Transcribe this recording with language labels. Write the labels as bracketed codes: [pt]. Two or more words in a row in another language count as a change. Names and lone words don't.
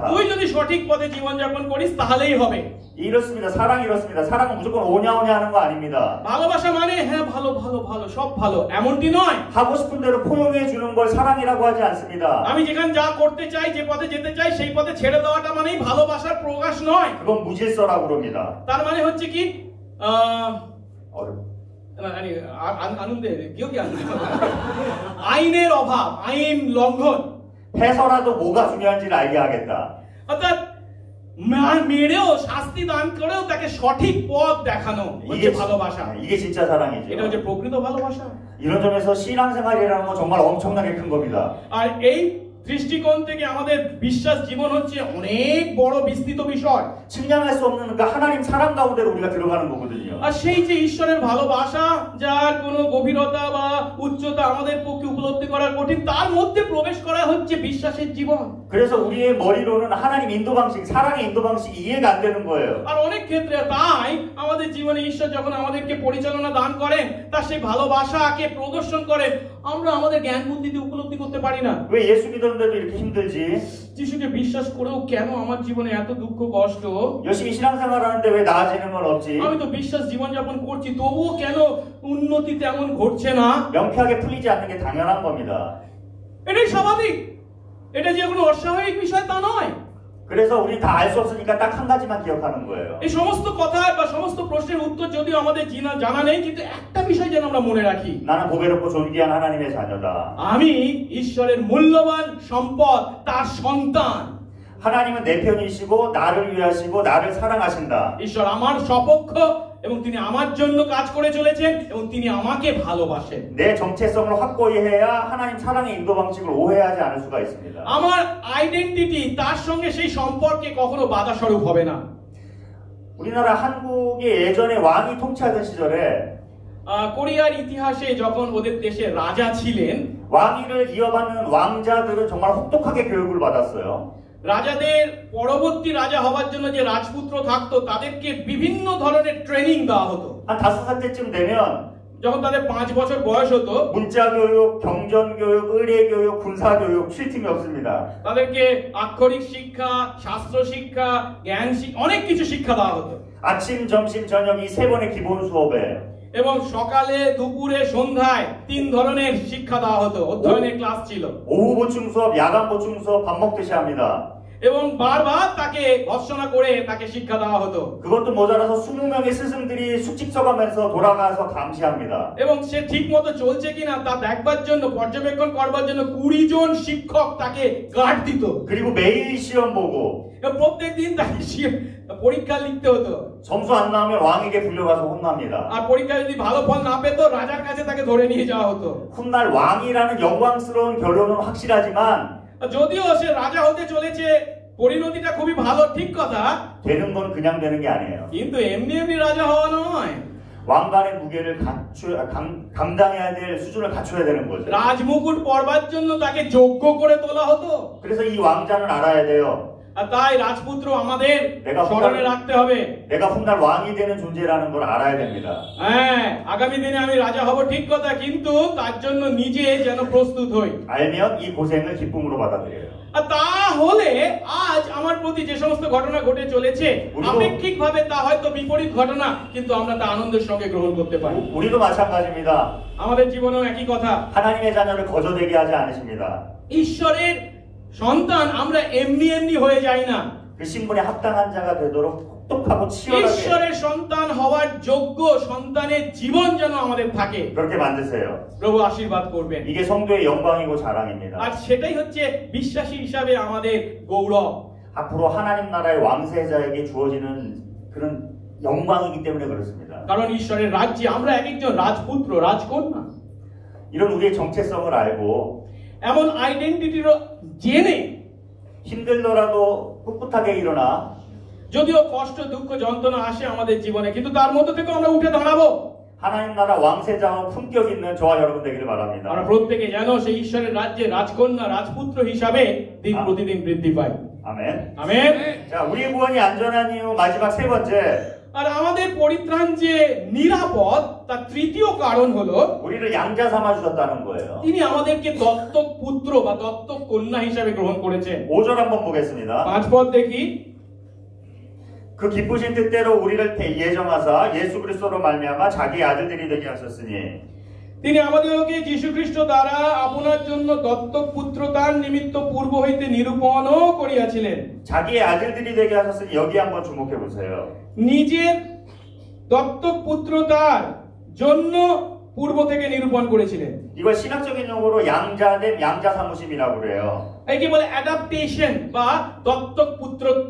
[bn] তুই যদি সঠিক পথে জীবনযাপন করিস তাহলেই হবে [ko] 이렇습니다. 사랑이 이렇습니다. 사랑은 무조건 오냐오냐 하는 거 아닙니다. [bn] ভালোবাসা মানে হ্যাঁ ভালো ভালো ভালো সব ভালো এমনটি নয় [ko] 하고 싶은 대로 포용해 주는 걸 사랑이라고 하지 않습니다. [bn] আমি যেখানে যা করতে চাই যে পথে যেতে চাই সেই পথে ছেড়ে দেওয়াটা মানেই ভালোবাসার প্রকাশ নয় [ko] 그건 무질서라고 그럽니다. [bn] তার মানে হচ্ছে কি [ko] 어렵. 아니 아는데 기억이 안 나요. 아인의 어भाব, 아인 লঙ্ঘন 해서라도 뭐가 중요한지를 알게 하겠다. [bn] অর্থাৎ মেরেও শাস্তি দান করেও তাকে সঠিক পথ দেখানো হচ্ছে ভালোবাসা [ko] 이게 진짜 사랑이죠. [bn] এটা হচ্ছে প্রকৃত ভালোবাসা [ko] 이런 점에서 신앙생활이라는 건 정말 엄청나게 큰 겁니다. [bn] আর এই দৃষ্টিকোণ থেকে আমাদের বিশ্বাস জীবন হচ্ছে অনেক বড় বিস্তৃত বিষয় [ko] 측량할 수 없는 그 하나님 사랑 가운데로 우리가 들어가는 거거든요. [bn] আর সেই যে ঈশ্বরের ভালোবাসা যার কোনো গভীরতা বা উচ্চতা আমাদের পক্ষে উপলব্ধি করা কঠিন তার মধ্যে প্রবেশ করা হচ্ছে বিশ্বাসের জীবন [ko] 그래서 우리의 머리로는 하나님 인도 방식, 사랑의 인도 방식이 이해가 안 되는 거예요. [bn] আর 어নেক ক্ষেত্রে তাই আমাদের জীবনে ঈশ্বর যখন আমাদেরকে পরিচালনা দান করেন তার সেই ভালোবাসাকে প্রদর্শন করেন আমরা আমাদের জ্ঞান বুদ্ধিতে উপলব্ধি করতে পারি না [ko] 왜 예수 믿었는데도 이렇게 힘들지? [bn] যিশুকে বিশ্বাস করেও কেন আমার জীবনে এত দুঃখ কষ্ট [ko] 열심히 신앙생활하는데 왜 나아지는 건 없지? [bn] আমি তো বিশ্বাস জীবনযাপন করছি তবুও কেন উন্নতি তেমন ঘটছে না [ko] 명쾌하게 풀리지 않는 게 당연한 겁니다. [bn] এটাই স্বাভাবিক এটা যে কোনো অস্বাভাবিক বিষয় তা নয় [ko] 그래서 우리 다 알 수 없으니까 딱 한 가지만 기억하는 거예요. [bn] এই সমস্ত কথা বা সমস্ত প্রশ্নের উত্তর যদিও আমাদের জানা নেই কিন্তু একটা বিষয় যেন আমরা মনে রাখি [ko] 나는 보배롭고 존귀한 하나님의 자녀다. [bn] আমি ঈশ্বরের মূল্যবান সম্পদ তার সন্তান [ko] 하나님은 내 편이시고 나를 위하시고 나를 사랑하신다. [bn] ঈশ্বর আমার সপক্ষ এবং তিনি আমার জন্য কাজ করে চলেছেন এবং তিনি আমাকে ভালোবাসেন [ko] 내 정체성을 확고히 해야 하나님 사랑의 인도 방식을 오해하지 않을 수가 있습니다. [bn] আমার আইডেন্টিটি তার সঙ্গে সেই সম্পর্কে কখনো বাধা স্বরূপ হবে না [ko] 우리나라 한국이 예전에 왕이 통치하던 시절에 [bn] কোরিয়ার ইতিহাসে যখন ওদের দেশে রাজা ছিলেন [ko] 왕위를 이어받는 왕자들은 정말 혹독하게 교육을 받았어요. [bn] রাজাদের পরবর্তী রাজা হবার জন্য যে রাজপুত্র থাকতো তাদেরকে বিভিন্ন ধরনের ট্রেনিং দেওয়া হতো [ko] 한 5살때쯤 되면 [bn] যখন তাদের 5 বছর বয়স হতো [ko] 문자 교육, 경전 교육, 의례 교육, 군사 교육 쉴 틈이 없습니다. [bn] তাদেরকে আক্ষরিক শিক্ষা শাস্ত্র শিক্ষা জ্ঞান অনেক কিছু শিক্ষা দেওয়া হতো [ko] 아침, 점심, 저녁 이 세 번의 기본 수업에 [bn] এবং সকালে দুপুরে সন্ধ্যায় 3 ধরনের শিক্ষা দেওয়া হতো অধ্যয়নের ক্লাস ছিল [ko] 오후 보충 수업, 야간 보충 수업 밥 먹듯이 합니다. [bn] এবং বারবার তাকে ভর্ৎসনা করে তাকে শিক্ষা দেওয়া হতো। [ko] 그것도 모자라서 20명의 스승들이 숙직 서가면서 돌아가서 감시합니다. [bn] এবং সে ঠিক মতো চলছে কিনা তা দেখবার জন্য, পর্যবেক্ষণ করবার জন্য 20 জন শিক্ষক তাকে গার্ড দিত। [ko] 그리고 매일 시험 보고 [bn] এবং প্রত্যেকদিন তাকে পরীক্ষা লিখতে হতো। [ko] 점수 안 나오면 왕에게 불려가서 혼납니다. [bn] আর পরীক্ষায় যদি ভালো ফল না পেত রাজার কাছে তাকে ধরে নিয়ে যাওয়া হতো। [ko] 훗날 왕이라는 영광스러운 결론은 확실하지만 [bn] যদিও সে রাজা হতে চলেছে, পরিণতিটা খুবই ভালো, ঠিক কথা, [ko] 되는 건 그냥 되는 게 아니에요. [bn] কিন্তু এমনি এমনি রাজা হওয়া নয়। [ko] 왕관의 무게를 감당해야 될 수준을 갖춰야 되는 거죠. [bn] রাজমুকুট পরবার জন্য তাকে যোগ্য করে তোলা হতো। [ko] 그래서 이 왕자는 알아야 돼요. [bn] আর তাই রাজপুত্র আমাদের স্মরণে রাখতে হবে। [ko] 내가 훗날 왕이 되는 존재라는 걸 알아야 됩니다. [bn] হ্যাঁ, আগামী দিনে আমি রাজা হব ঠিক কথা, কিন্তু তার জন্য নিজে যেন প্রস্তুত হই। [ko] 알면 이 고생을 기쁨으로 받아들여요. [bn] আর তাহলে আজ আমার প্রতি যে সমস্ত ঘটনা ঘটে চলেছে, আপেক্ষিকভাবে তা হয়তো বিপরীত ঘটনা, কিন্তু আমরা তা আনন্দের সঙ্গে গ্রহণ করতে পারি। [ko] 우리도 마찬가지입니다. [bn] আমাদের জীবনেও একই কথা। [ko] 하나님의 자녀를 거저되게 하지 않으십니다. [bn] ঈশ্বরের সন্তান আমরা এমনি এমনি হয়ে যাই না। [ko] 그 신분에 합당한 자가 되도록 똑똑하고 치열하게 [bn] ঈশ্বরের সন্তান হওয়ার যোগ্য সন্তানের জীবন যেন আমাদের থাকে, [ko] 그렇게 만드세요. [bn] প্রভু আশীর্বাদ করবেন। [ko] 이게 성도의 영광이고 자랑입니다. [bn] আর সেটাই হচ্ছে বিশ্বাসী হিসাবে আমাদের গৌরব। [ko] 앞으로 하나님 나라의 왕세자에게 주어지는 그런 영광이기 때문에 그렇습니다. [bn] কারণ ঈশ্বরের রাজ্যে আমরা এক একজন রাজপুত্র, রাজকন্যা। [ko] 이런 우리의 정체성을 알고 [bn] এমন আইডেন্টিটির জেনে [ko] 힘들더라도 꿋꿋하게 일어나 [bn] যদিও কষ্ট, দুঃখ, যন্ত্রণা আসে আমাদের জীবনে, কিন্তু তার মধ্যে থেকে আমরা উঠে দাঁড়াবো। [ko] 하나님 나라 왕세자와 품격 있는 저와 여러분 되기를 바랍니다. [bn] আমরা প্রত্যেকে যেন সেই ঈশ্বরের রাজ্যে রাজকন্যা, রাজপুত্র হিসাবে দিন প্রতিদিন বৃদ্ধি পাই। [ko] 아멘. [bn] আমেন। [ko] 자, 우리의 구원이 안전한 이유 마지막 세 번째. [bn] আর আমাদের পরিত্রাণ যে নিরাপদ, তার তৃতীয় কারণ হলো [ko] 우리를 양자 삼아 주셨다는 거예요. [bn] তিনি আমাদেরকে দত্তক পুত্র বা দত্তক কন্যা হিসাবে গ্রহণ করেছেন। [ko] 5절 한번 보겠습니다. [bn] 5 পদ দেখি। [ko] 그 기쁘신 뜻대로 우리를 예정하사 예수 그리스도로 말미암아 자기의 아들들이 되게 하셨으니 [bn] তিনি আমাদেরকে যীশু খ্রিস্ট দ্বারা আপনার জন্য দত্তক পুত্রতার নিমিত্ত পূর্ব হইতে নিরূপণও করিয়াছিলেন। [ko] 자기의 아들들이 되게 하셨으니 여기 한번 주목해 보세요. [bn] নিজের দত্তক পুত্রতার জন্য পূর্ব থেকে নিরূপণ করেছিলেন। [ko] 이걸 신학적인 용어로 양자됨, 양자 사무심이라고 그래요. [bn] একে বলে অ্যাডাপ্টেশন বা দত্তক পুত্রত্ব।